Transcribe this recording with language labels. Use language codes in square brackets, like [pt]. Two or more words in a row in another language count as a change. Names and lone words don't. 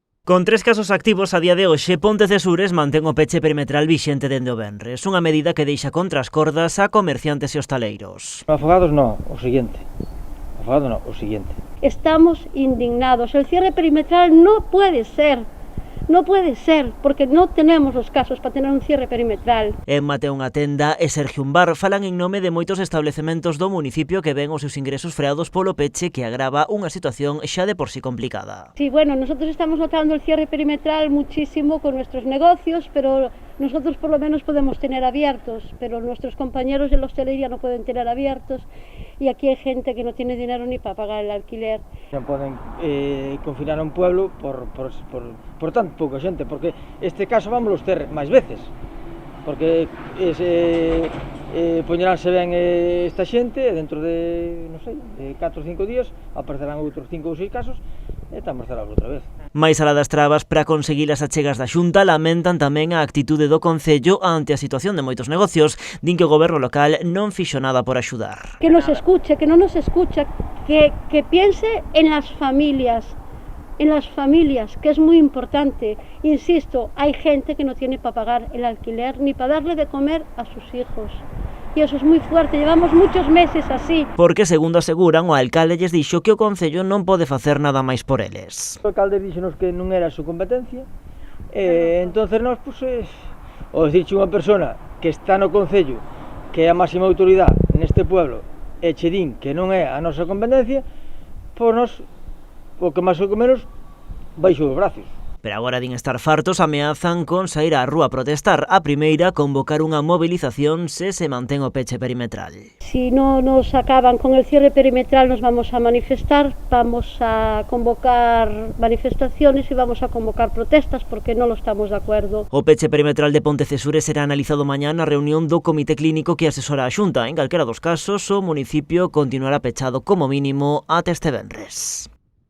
[gl] Con 3 casos activos a día de hoxe, Pontecesures mantén o peche perimetral vixente dende o venres, unha medida que deixa contra as cordas a comerciantes e hostaleiros. Afogados no, o siguiente. Afogado no, o siguiente. [es] Estamos indignados. El cierre perimetral no puede ser. No puede ser, porque no tenemos los casos para tener un cierre perimetral. [gl] En Mateo unha tenda e Sergio un bar falan en nome de moitos establecementos do municipio que ven os seus ingresos freados polo peche que agrava unha situación xa de por sí complicada. [es] Sí, bueno, nosotros estamos notando el cierre perimetral muchísimo con nuestros negocios, pero nosotros por lo menos podemos tener abiertos, pero nuestros compañeros de la hostelería no pueden tener abiertos y aquí hay gente que no tiene dinero ni para pagar el alquiler. [gl] Non poden confinar a un pueblo por tan pouca xente, porque este caso vamos ter máis veces, porque poñeránse ben esta xente e dentro de, non sei, de 4 ou 5 días aparecerán outros 5 ou 6 casos e estamos cerrados outra vez. Mais alá das trabas para conseguir as achegas da Xunta, lamentan tamén a actitude do Concello ante a situación de moitos negocios. Din que o goberno local non fixo nada por axudar. [es] Que nos escuche, que [gl] non nos escucha, [es] que piense en las familias, que es muy importante. Insisto, hay gente que no tiene para pagar el alquiler ni para darle de comer a sus hijos. Y eso es muy fuerte, llevamos muchos meses así. [gl] Porque, segundo aseguran, o alcalde lles dixo que o Concello non pode facer nada máis por eles. O alcalde dixonos que non era a súa competencia, entonces nós, o dicirche unha persona que está no Concello, que é a máxima autoridade neste pueblo, e che din que non é a nosa competencia, pois nós, o que máis ou que menos, baixo os brazos. Pero agora din estar fartos, ameazan con sair á rúa a protestar. A primeira, convocar unha movilización se mantén o peche perimetral. [es] Si no nos acaban con el cierre perimetral, nos vamos a manifestar, vamos a convocar manifestaciones y vamos a convocar protestas porque no lo estamos de acuerdo. [gl] O peche perimetral de Pontecesures será analizado mañá na reunión do Comité Clínico que asesora a Xunta. En calquera dos casos, o municipio continuará pechado como mínimo ate este venres.